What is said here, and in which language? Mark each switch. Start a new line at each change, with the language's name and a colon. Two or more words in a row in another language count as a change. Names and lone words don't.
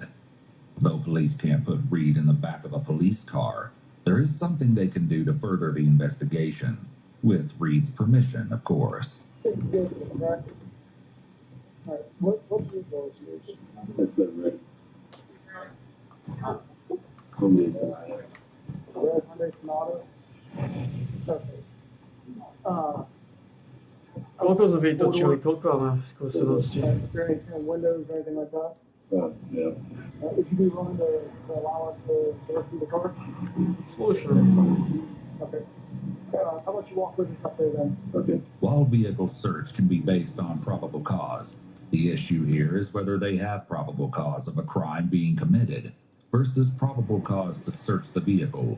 English: Though police can't put Reed in the back of a police car, there is something they can do to further the investigation. With Reed's permission, of course. What's your goals? That's the right. Hyundai Sonata. Red Hyundai Sonata. Okay.
Slovak: Koľko sme vytočili? Koľko máme skúseností?
English: Is there any kind of windows or anything like that? Yeah. Would you be willing to allow us to go through the car?
Slovak: Slušne.
English: Okay. How about you walk with us up there then? Okay. While vehicle search can be based on probable cause, the issue here is whether they have probable cause of a crime being committed versus probable cause to search the vehicle.